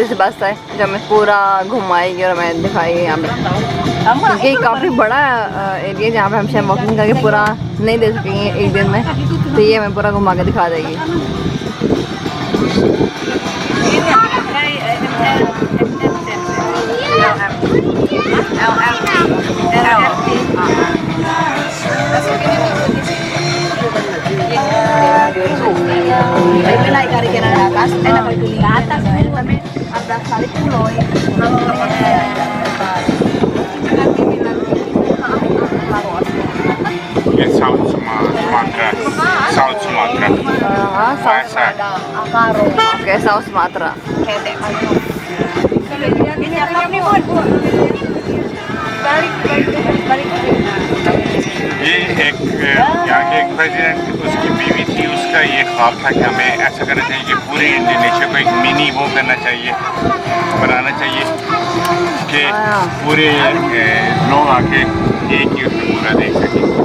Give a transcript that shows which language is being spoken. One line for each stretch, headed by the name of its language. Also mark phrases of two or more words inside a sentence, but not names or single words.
Hindi: सी बस है जो हमें पूरा घुमाएगी और हमें दिखाएगी यहाँ पे, क्योंकि काफ़ी बड़ा एरिया जहाँ पे हम शायद वॉकिंग करके पूरा नहीं दे सकेंगे एक दिन में, तो ये हमें पूरा घुमा के दिखा देगी।
Indonesian: Ini naik dari ke atas, enak itu ke atas. Ada kali pulau.
Hindi: ये साउथ सुमात्रा, साउथ सुमात्रा। हाँ साउथ ऐसा ओके साउथ सुमात्रा ये एक यहाँ के एक प्रेसिडेंट, उसकी बीवी थी, उसका ये ख्वाब था कि हमें ऐसा करना चाहिए कि पूरे इंडोनेशिया को एक मिनी वो करना चाहिए, बनाना चाहिए कि पूरे लोग आके एक ही उसमें पूरा देख सकें।